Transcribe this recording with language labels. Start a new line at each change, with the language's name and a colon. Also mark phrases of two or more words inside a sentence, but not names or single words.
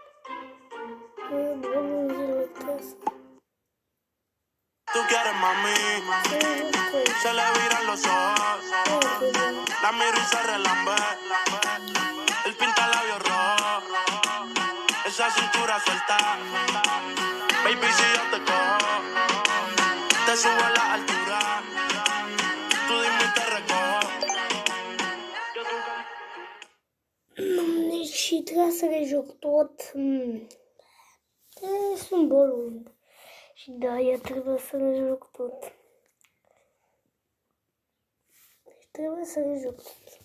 Romanian: Bun, zile tăsta.
Spanish: Tú quieres, mami, se le viran los ojos, la miro y se relambe, él pinta labios rojos, esa cintura suelta, baby si yo te cojo, te subo a la altura, tú dime y te recojo.
Romanian: Și trebuie să le joc tot. Sunt bolund. Și da, eu trebuie să le joc tot. Deci trebuie să le joc tot.